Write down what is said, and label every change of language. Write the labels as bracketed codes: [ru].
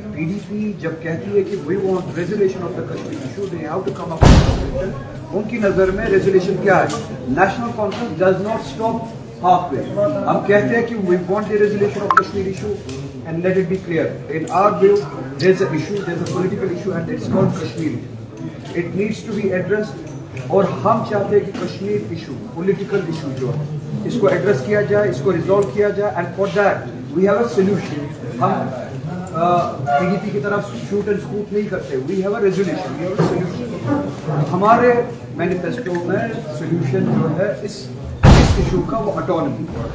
[hi] PDP जब कहती है कि [en] We want resolution of the Kashmir issue, they have to come up with solution. [hi] उनकी नजर में रेजोल्यूशन क्या है? National conference [en] Does not stop halfway. [hi] हम कहते हैं कि [en] we want the resolution of Kashmir issue and let it be clear. In our view, there's an issue, there's a political issue and it's called Kashmir. It needs to be addressed. [hi] और हम चाहते हैं कि Kashmir issue, political issue जो है, इसको address किया जाए, इसको रिजॉल्व किया जाए, [en] And for that we have a solution. [hi] हम पीडीपी की तरफ [en] shoot and scoop [hi] नहीं करते, [en] We have a resolution, we have a solution. [hi] हमारे मैनिफेस्टो में सोल्यूशन जो है इस इशू का वो ऑटोनॉमी।